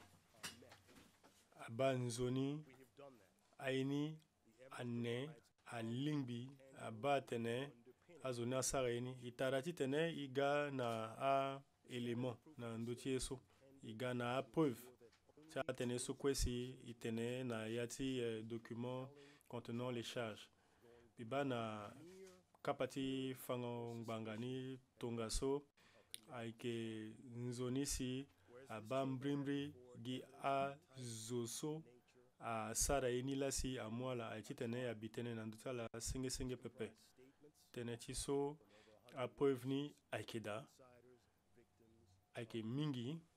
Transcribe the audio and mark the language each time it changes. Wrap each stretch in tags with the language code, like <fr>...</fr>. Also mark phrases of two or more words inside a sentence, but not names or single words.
<sg>aba nzoni aini ane alingbi aba tene azoni asara ini itara ti tene iga na a élément na ndoti eso iga na a preuve ti atene so kwesi itene na ya ti</sg> <fr>document contenant les charges</fr> <sg>biba na kapa ti fango ngbanga ni tonga so ayeke nzoni si aba mbrimbi gi azo so asara ye ni lasi amû ala ayeke ti tene abi tënë na ndö ti ala senge pepe tene ti so apreuve ni ayeke da ayeke mingi</sg>